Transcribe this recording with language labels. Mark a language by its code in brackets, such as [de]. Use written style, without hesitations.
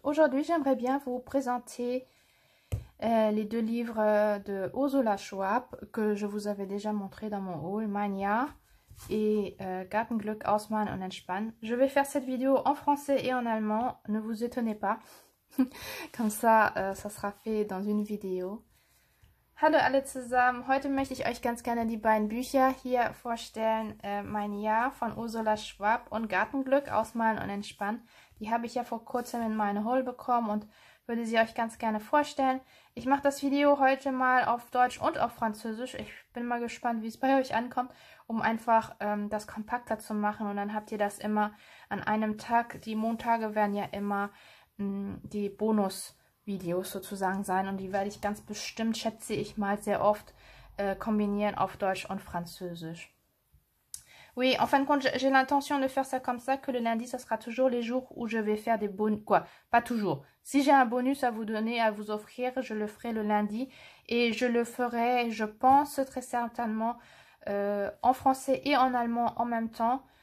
[fr] Aujourd'hui, j'aimerais bien vous présenter les deux livres de Ursula Schwab que je vous avais déjà montré dans mon haul, Mein Jahr et Gartenglück ausmalen und entspannen. Je vais faire cette vidéo en français et en allemand, ne vous étonnez pas. Comme ça, ça sera fait dans une vidéo. [de] Hallo alle zusammen, heute möchte ich euch ganz gerne die beiden Bücher hier vorstellen, Mein Jahr von Ursula Schwab und Gartenglück ausmalen und entspannen. Die habe ich ja vor kurzem in meine Haul bekommen und würde sie euch ganz gerne vorstellen. Ich mache das Video heute mal auf Deutsch und auf Französisch. Ich bin mal gespannt, wie es bei euch ankommt, um einfach das kompakter zu machen. Und dann habt ihr das immer an einem Tag. Die Montage werden ja immer die Bonus-Videos sozusagen sein. Und die werde ich ganz bestimmt, schätze ich mal, sehr oft kombinieren auf Deutsch und Französisch. [fr] Oui, en fin de compte, j'ai l'intention de faire ça comme ça, que le lundi, ça sera toujours les jours où je vais faire des bonus. Quoi, pas toujours. Si j'ai un bonus à vous donner, à vous offrir, je le ferai le lundi. Et je le ferai, je pense, très certainement, en français et en allemand en même temps.